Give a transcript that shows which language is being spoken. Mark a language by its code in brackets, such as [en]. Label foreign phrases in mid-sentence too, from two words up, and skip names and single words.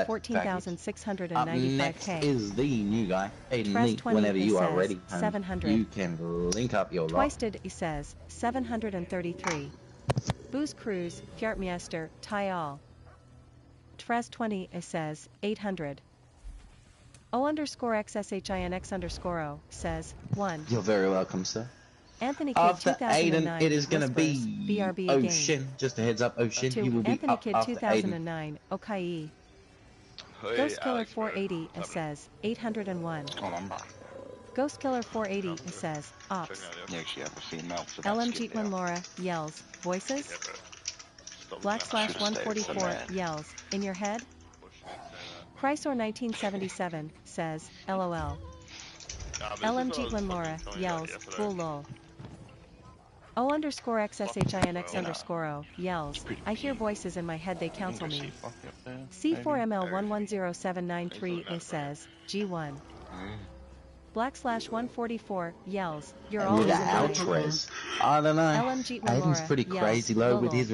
[en] 14,695K. next is the new guy, Aiden Trez Lee. 20 Whenever you are says, ready, 700. you can link up your lot. Twisted says, 733. Booze Cruise, Fjartmeister, Tyal. Trez 20 says, 800. O_XSHINX_O says, 1. You're very welcome, sir. Anthony Kid After 2009 Aiden, it is going to be BRB Ocean. Just a heads up, Ocean. He will be Anthony up Kid after Aiden. 2009, Okai. Ghost Killer 480 says, 801. Ghost Killer 480 says, Ops. LMG when Laura yells, voices? /144 yells, in your head? Chrysor 1977 says, LOL. LMG when Laura yells, cool lol. O_XSHINX_O yells, I hear voices in my head, they counsel me. C4ML110793 says, G1. /144 yells, you're With always the in line. outres. I don't know. LMG when Aiden's Laura pretty yells, crazy low with lol.